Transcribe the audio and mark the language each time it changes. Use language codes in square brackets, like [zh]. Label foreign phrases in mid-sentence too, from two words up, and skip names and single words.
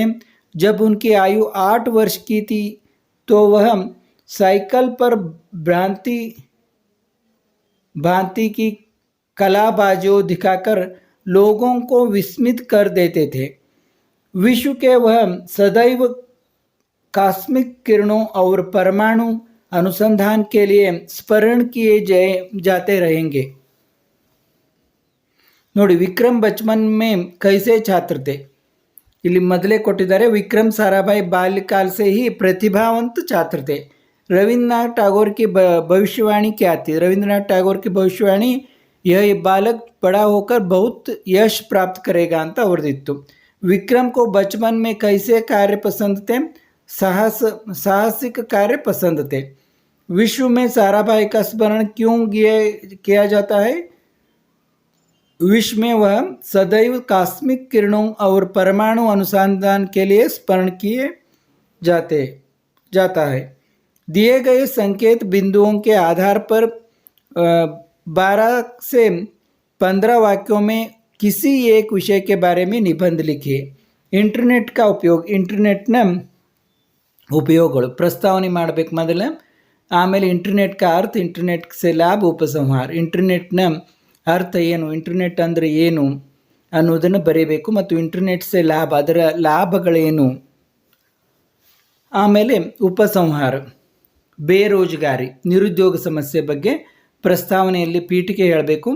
[hi] जब उनकी आयु 8 वर्ष की थी तो वह साइकिल पर भांति की कलाबाजियों दिखाकर लोगों को विस्मित कर देते थे. विश्व के वह सदैव कॉस्मिक किरणों और परमाणु अनुसंधान के लिए स्मरण किए जाते रहेंगे. ನೋಡಿ, ವಿಕ್ರಮ್ बचपन में कैसे छात्र थे. [kn] ಇಲ್ಲಿ ಮೊದಲೇ ಕೊಟ್ಟಿದ್ದಾರೆ. [hi] ವಿಕ್ರಮ್ ಸಾರಾಭಾಯಿ बाल्यकाल से ही प्रतिभावंत छात्र थे. रविंद्रनाथ टैगोर की भविष्यवाणी क्या थी. रविंद्रनाथ टैगोर की भविष्यवाणी यह बालक बड़ा होकर बहुत यश प्राप्त करेगा [kn] ಅಂತ ಅವರದಿತ್ತು. [hi] विक्रम को बचपन में कैसे कार्य पसंद थे. साहसिक कार्य पसंद थे. विश्व में साराभाई का स्मरण क्यों किया जाता है. विश्व में वह सदैव कॉस्मिक किरणों और परमाणु अनुसंधान के लिए स्मरण किए जाता है। दिए गए संकेत बिंदुओं के आधार पर 12 से 15 वाक्यों में किसी एक विषय के बारे में निबंध लिखिए। इंटरनेट का उपयोग, [kn] ಇಂಟರ್ನೆಟ್ನ ಉಪಯೋಗಗಳು ಪ್ರಸ್ತಾವನೆ ಮಾಡಬೇಕು ಮೊದಲು, ಆಮೇಲೆ ಇಂಟರ್ನೆಟ್ [hi] का अर्थ, इंटरनेट से लाभ, उपसंहार, [kn] ಇಂಟರ್ನೆಟ್ನ ಅರ್ಥ ಏನು, ಇಂಟರ್ನೆಟ್ ಅಂದರೆ ಏನು ಅನ್ನೋದನ್ನು ಬರೀಬೇಕು, ಮತ್ತು [hi] इंटरनेट से लाभ, [kn] ಅದರ ಲಾಭಗಳೇನು. ಆಮೇಲೆ ಉಪಸಂಹಾರ, ಬೇರೋಜ್ಗಾರಿ, ನಿರುದ್ಯೋಗ ಸಮಸ್ಯೆ ಬಗ್ಗೆ ಪ್ರಸ್ತಾವನೆಯಲ್ಲಿ ಪೀಠಿಕೆ ಹೇಳಬೇಕು.